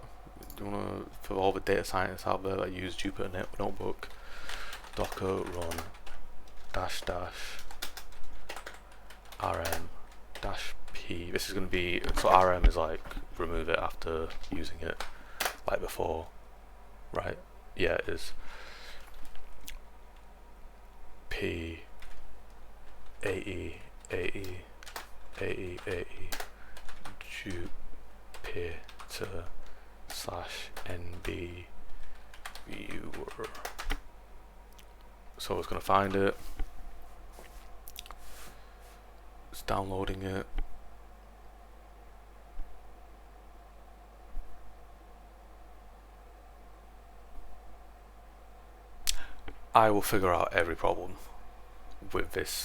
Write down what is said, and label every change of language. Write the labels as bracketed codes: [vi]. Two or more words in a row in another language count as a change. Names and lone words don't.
[en] Do you wanna, for all the data scientists out there that use Jupyter Notebook, docker run dash dash rm dash p. This is going to be, so rm is like remove it after using it, like before, right? Yeah, it is. P ae ae ae ae Jupyter slash nb viewer. So it's going to find it. It's downloading it. I will figure out every problem with this.